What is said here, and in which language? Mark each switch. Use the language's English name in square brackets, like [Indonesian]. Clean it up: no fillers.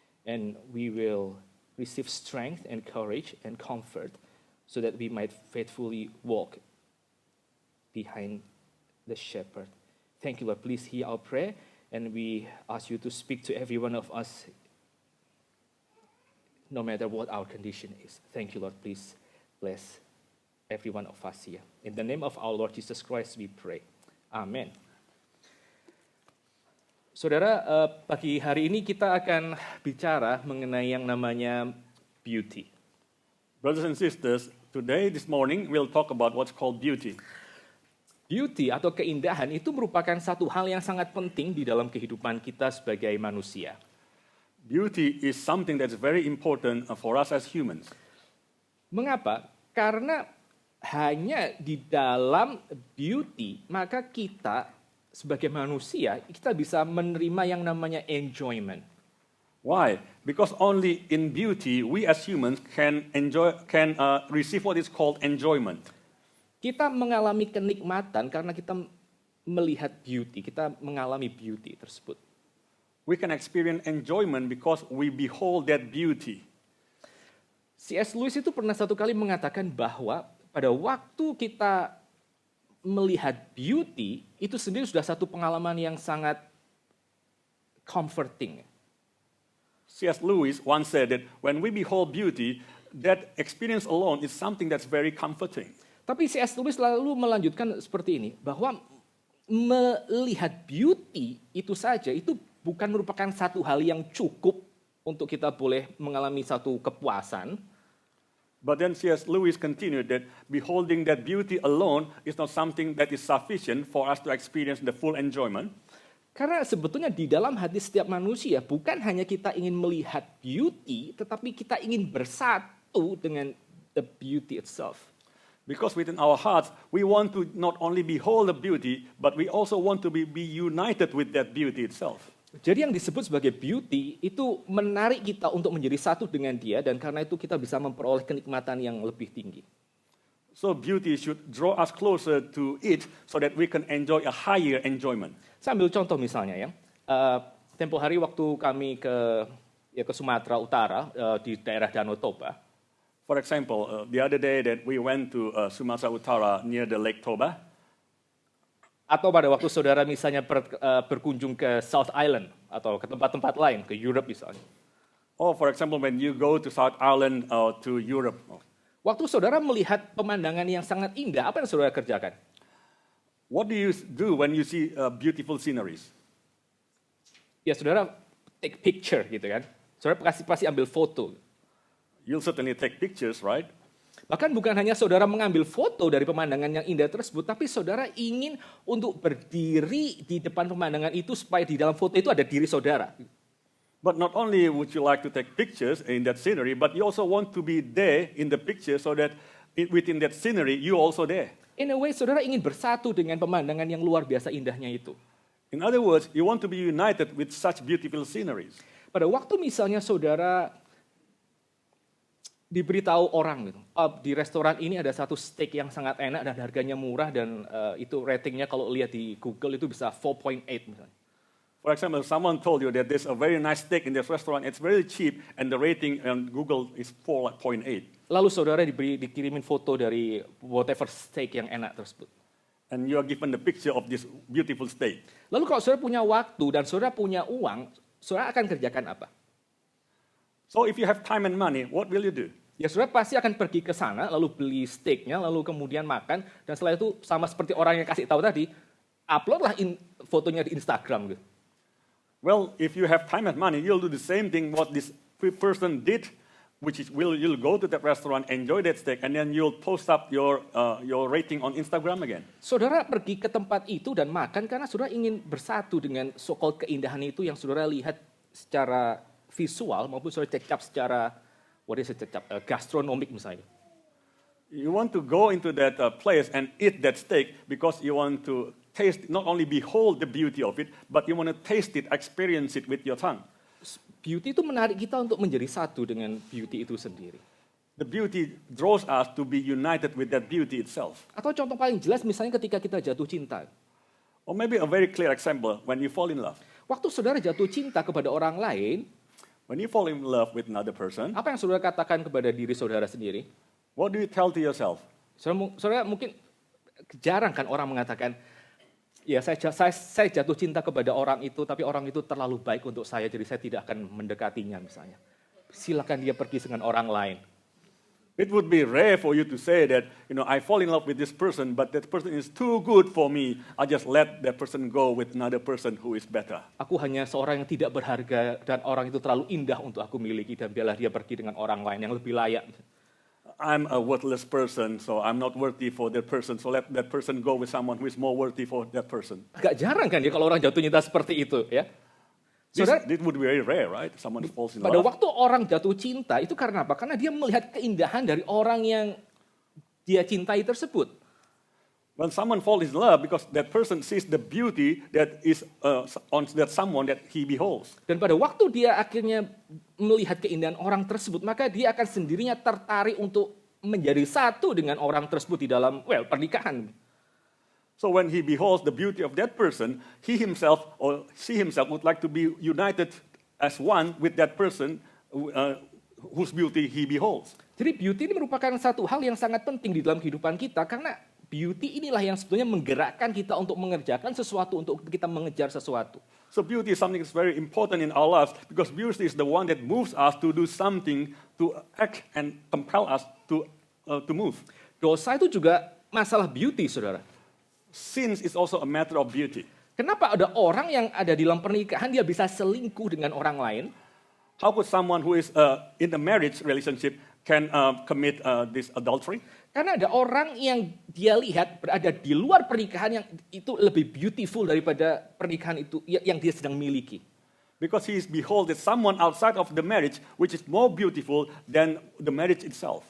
[English] And we will receive strength and courage and comfort so that we might faithfully walk behind the shepherd. Thank you, Lord. Please hear our prayer, and we ask you to speak to every one of us no matter what our condition is. Thank you, Lord. Please bless every one of us here. In the name of our Lord Jesus Christ, we pray. Amen. [Indonesian] Saudara, pagi hari ini kita akan bicara mengenai yang namanya beauty. [English] Brothers and sisters, this morning, we'll talk about what's called beauty. [Indonesian] Beauty atau keindahan itu merupakan satu hal yang sangat penting di dalam kehidupan kita sebagai manusia. [English] Beauty is something that's very important for us as humans. [Indonesian] Mengapa? Karena hanya di dalam beauty, maka kita sebagai manusia, kita bisa menerima yang namanya enjoyment. [English] Why? Because only in beauty, we as humans can receive what is called enjoyment. [Indonesian] Kita mengalami kenikmatan karena kita melihat beauty, kita mengalami beauty tersebut. [English] We can experience enjoyment because we behold that beauty. [Indonesian] C.S. Lewis itu pernah satu kali mengatakan bahwa pada waktu kita melihat beauty, itu sendiri sudah satu pengalaman yang sangat comforting. [English] C.S. Lewis once said that when we behold beauty, that experience alone is something that's very comforting. [Indonesian] Tapi C.S. Lewis lalu melanjutkan seperti ini, bahwa melihat beauty itu saja, itu bukan merupakan satu hal yang cukup untuk kita boleh mengalami satu kepuasan. [English] But then C.S. Lewis continued that beholding that beauty alone is not something that is sufficient for us to experience the full enjoyment. [Indonesian] Karena sebetulnya di dalam hati setiap manusia bukan hanya kita ingin melihat beauty, tetapi kita ingin bersatu dengan [English] the beauty itself. Because within our hearts, we want to not only behold the beauty, but we also want to be united with that beauty itself. [Indonesian] Jadi yang disebut sebagai beauty itu menarik kita untuk menjadi satu dengan dia, dan karena itu kita bisa memperoleh kenikmatan yang lebih tinggi. [English] So beauty should draw us closer to it so that we can enjoy a higher enjoyment. [Indonesian] Saya ambil contoh misalnya ya, tempo hari waktu kami ke Sumatera Utara di daerah Danau Toba. [English] For example, the other day that we went to Sumatra Utara near the Lake Toba. [Indonesian] Atau pada waktu saudara misalnya berkunjung ke South Island atau ke tempat-tempat lain, ke Europe misalnya. [English] Or for example, when you go to South Island or to Europe. [Indonesian] Waktu saudara melihat pemandangan yang sangat indah, apa yang saudara kerjakan? [English] What do you do when you see beautiful sceneries? [Indonesian] Ya saudara [English] take picture [Indonesian] gitu kan. Saudara pasti ambil foto. [English] You'll certainly take pictures, right? [Indonesian] Bahkan bukan hanya saudara mengambil foto dari pemandangan yang indah tersebut, tapi saudara ingin untuk berdiri di depan pemandangan itu supaya di dalam foto itu ada diri saudara. [English] But not only would you like to take pictures in that scenery, but you also want to be there in the picture so that within that scenery, you also there. In a way, [Indonesian] saudara ingin bersatu dengan pemandangan yang luar biasa indahnya itu. [English] In other words, you want to be united with such beautiful sceneries. [Indonesian] Pada waktu misalnya saudara diberitahu orang gitu, di restoran ini ada satu steak yang sangat enak dan harganya murah dan itu ratingnya kalau lihat di Google itu bisa 4.8 misalnya. [English] For example, someone told you that there's a very nice steak in this restaurant, it's very cheap, and the rating on Google is 4.8. [Indonesian] Lalu saudara dikirimin foto dari [English] whatever [Indonesian] steak yang enak tersebut. [English] And you are given the picture of this beautiful steak. [Indonesian] Lalu kalau saudara punya waktu dan saudara punya uang, saudara akan kerjakan apa? [English] So if you have time and money, what will you do? [Indonesian] Ya saudara pasti akan pergi ke sana, lalu beli steaknya, lalu kemudian makan, dan setelah itu sama seperti orang yang kasih tahu tadi, uploadlah fotonya di Instagram gitu. [English] Well, if you have time and money, you'll do the same thing what this person did, which is you'll go to that restaurant, enjoy that steak, and then you'll post up your rating on Instagram again. [Indonesian] Saudara pergi ke tempat itu dan makan karena saudara ingin bersatu dengan [English] so-called [Indonesian] keindahan itu yang saudara lihat secara visual maupun saudara cecap secara gastronomik misalnya. [English] You want to go into that place and eat that steak because you want to taste, not only behold the beauty of it, but you want to taste it, experience it with your tongue. [Indonesian] Beauty itu menarik kita untuk menjadi satu dengan beauty itu sendiri. [English] The beauty draws us to be united with that beauty itself. [Indonesian] Atau contoh paling jelas misalnya ketika kita jatuh cinta. [English] Or maybe a very clear example, when you fall in love. [Indonesian] Waktu saudara jatuh cinta kepada orang lain, [English] when you fall in love with another person, [Indonesian] apa yang saudara katakan kepada diri saudara sendiri? [English] What do you tell to yourself? [Indonesian] Saudara mungkin jarang kan orang mengatakan, ya saya jatuh cinta kepada orang itu, tapi orang itu terlalu baik untuk saya, jadi saya tidak akan mendekatinya misalnya. Silakan dia pergi dengan orang lain. [English] It would be rare for you to say that, I fall in love with this person, but that person is too good for me. I just let that person go with another person who is better. [Indonesian] Aku hanya seorang yang tidak berharga dan orang itu terlalu indah untuk aku miliki dan biarlah dia pergi dengan orang lain yang lebih layak. [English] I'm a worthless person, so I'm not worthy for that person. So let that person go with someone who is more worthy for that person. [Indonesian] Agak jarang kan ya kalau orang jatuh cinta seperti itu ya. [English] This would be very rare, right? Someone falls in love. [Indonesian] Pada waktu orang jatuh cinta itu karena apa? Karena dia melihat keindahan dari orang yang dia cintai tersebut. [English] When someone falls in love, because that person sees the beauty that is on that someone that he beholds. [Indonesian] Dan pada waktu dia akhirnya melihat keindahan orang tersebut, maka dia akan sendirinya tertarik untuk menjadi satu dengan orang tersebut di dalam pernikahan. [English] So So when he beholds the beauty of that person, he himself or she himself would like to be united as one with that person whose beauty he beholds. [Indonesian] Jadi beauty ini merupakan satu hal yang sangat penting di dalam kehidupan kita karena beauty inilah yang sebetulnya menggerakkan kita untuk mengerjakan sesuatu, untuk kita mengejar sesuatu. [English] So beauty is something that's very important in our lives because beauty is the one that moves us to do something, to act and compel us to move. [Indonesian] Dosa itu juga masalah beauty, saudara. [English] Sin is also a matter of beauty. [Indonesian] Kenapa ada orang yang ada di dalam pernikahan dia bisa selingkuh dengan orang lain? [English] How could someone who is in a marriage relationship can commit this adultery? [Indonesian] Karena ada orang yang dia lihat berada di luar pernikahan yang itu lebih beautiful daripada pernikahan itu yang dia sedang miliki. [English] Because he is beholding someone outside of the marriage which is more beautiful than the marriage itself.